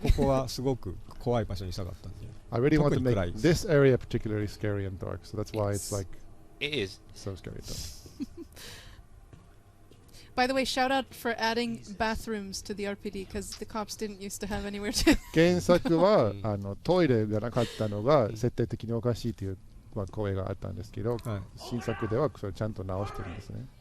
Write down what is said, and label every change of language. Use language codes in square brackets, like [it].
[ja] ここはすごく怖い場所にしたかったんで。 [en] I really want to make [ja] 特に暗いです。 [en] this area particularly scary and dark, so that's why it's like It is. so scary and dark. By the way, shout out for adding bathrooms to the RPD because the cops didn't used to have anywhere to. [ja] 原作はトイレがなかったのが設定的におかしいという声があったんですけど、はい、新作ではそれちゃんと直してるんですね。